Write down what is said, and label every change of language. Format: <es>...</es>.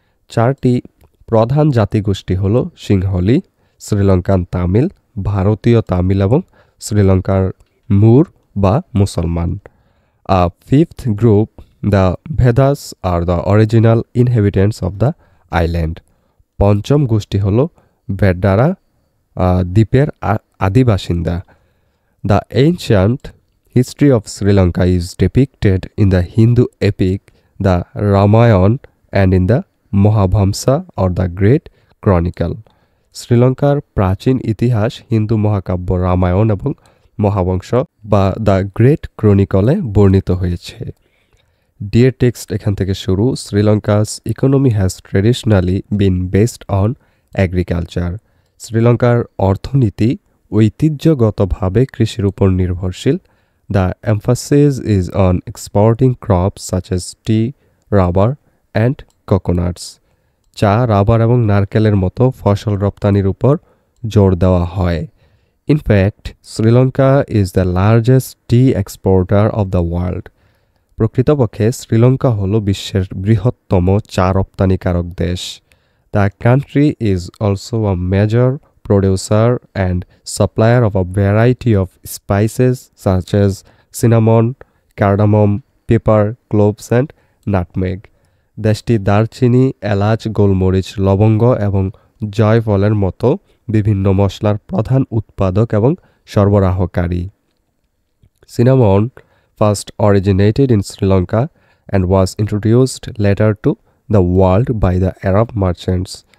<bn>4টি প্রধান জাতিগোষ্ঠী হল সিংহলি, শ্রীলঙ্কান তামিল, ভারতীয় তামিল এবং শ্রীলঙ্কার মুর বা মুসলমান।</bn> <en>A 5th group, the Veddas, আর the original inhabitants of the island.</en> <bn>পঞ্চম গোষ্ঠী হল ভেডারা, দ্বীপের আদিবাসিন্দা।</bn> <en>The ancient history of Sri Lanka is depicted in the Hindu epic, the Ramayana, and in the Mahabhamsa or the Great Chronicle.</en> <bn>শ্রীলঙ্কার প্রাচীন ইতিহাস হিন্দু মহাকাব্য রামায়ণ এবং মহাবংশ বা দ্য গ্রেট ক্রনিকলে বর্ণিত হয়েছে। ডিয়ার টেক্সট এখান থেকে শুরু।</bn> <en>শ্রীলঙ্কাস economy has traditionally bin based on agriculture.</en> <bn>শ্রীলঙ্কার অর্থনীতি ঐতিহ্যগতভাবে কৃষির উপর নির্ভরশীল।</bn> <en>The emphasis is on exporting crops such as tea, rubber and coconuts.</en> <bn>চা, রাবার এবং নারকেলের মতো ফসল রপ্তানির উপর জোর দেওয়া হয়।</bn> <en>In fact Sri Lanka is the largest T exporter of the world.</en> <bn>প্রকৃতপক্ষে শ্রীলঙ্কা হল বিশ্বের বৃহত্তম চা রপ্তানিকারক দেশ।</bn> <en>The country is also a major producer and supplier of a variety of spices such as cinnamon, cardamom, pepper, cloves and nutmeg.</en> <bn>দেশটি দারচিনি, এলাচ, গোলমরিচ, লবঙ্গ এবং জয়ফলের মতো বিভিন্ন মশলার প্রধান উৎপাদক এবং সরবরাহকারী।</bn> <en>Cinnamon first originated in Sri Lanka and was introduced later to the world by the Arab merchants.</en>